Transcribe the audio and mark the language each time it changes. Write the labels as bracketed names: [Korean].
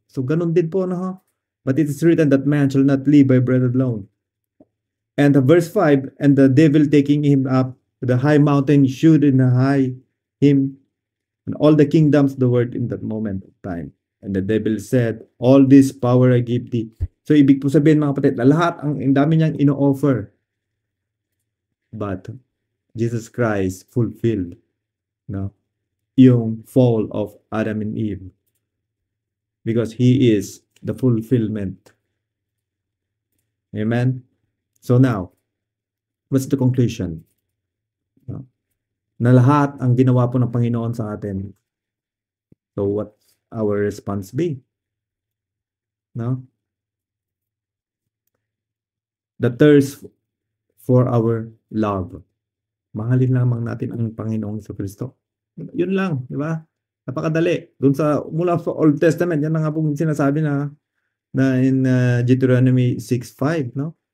[Filipino] So ganun din po, [English] no? But it is written that man shall not live by bread alone. And verse 5, and the devil taking him up to the high mountain shewed in high him and all the kingdoms of the world in that moment of time. And the devil said, all this power I give thee. [Filipino] So ibig po sabihin mga kapatid, lahat ang dami niyang ino-offer. [English] But Jesus Christ fulfilled, no, yung fall of Adam and Eve because He is the fulfillment. Amen? So now, what's the conclusion? No? [Filipino] Na lahat ang ginawa po ng Panginoon sa atin. [English] So what's our response be? No? The thirst for our love. [Filipino] Mahalin lamang natin ang Panginoong Jesucristo. Yun lang, di ba? Napakadali. Doon sa mula sa Old Testament, yan na nga pong sinasabi na in Deuteronomy 6:5, no?